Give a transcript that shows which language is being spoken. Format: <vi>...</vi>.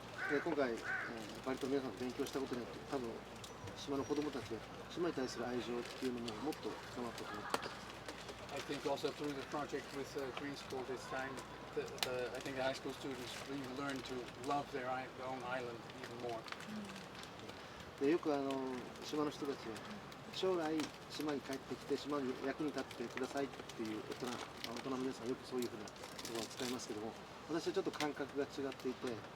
<ja>今回、バリ島の皆さんと勉強したことによって多分島の子どもたちが島に対する愛情っていうのももっと深まったと思っています。</ja> <en>I think also through the project with Green School this time, I think the high school students really learn to love their own island even more.</en> <ja>よく島の人たちは将来島に帰ってきて島に役に立ってくださいっていう大人の皆さんよくそういうふうな言葉を使いますけども、私はちょっと感覚が違っていて、</ja>